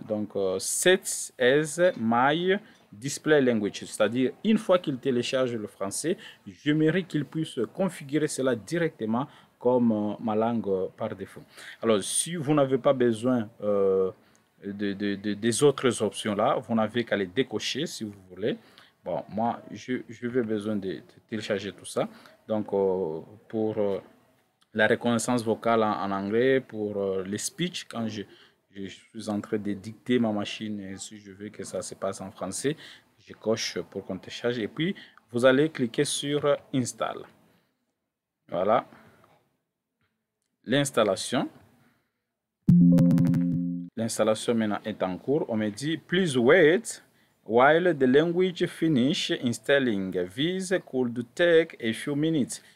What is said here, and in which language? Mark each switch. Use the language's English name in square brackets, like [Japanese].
[English] Donc, Set as my display language. [French] C'est-à-dire, une fois qu'il télécharge le français, j'aimerais qu'il puisse configurer cela directement comme ma langue par défaut. Alors, si vous n'avez pas besoin des autres options là, vous n'avez qu'à les décocher si vous voulez. Bon, moi, je vais besoin de télécharger tout ça. Donc, pour la reconnaissance vocale en anglais, pour les speech, quand je suis en train de dicter ma machine et si je veux que ça se passe en français, je coche pour qu'on télécharge. Et puis, vous allez cliquer sur Install. Voilà. L'installation. L'installation maintenant est en cours. On me dit, [English] please wait While the language finish installing, this could take a few minutes.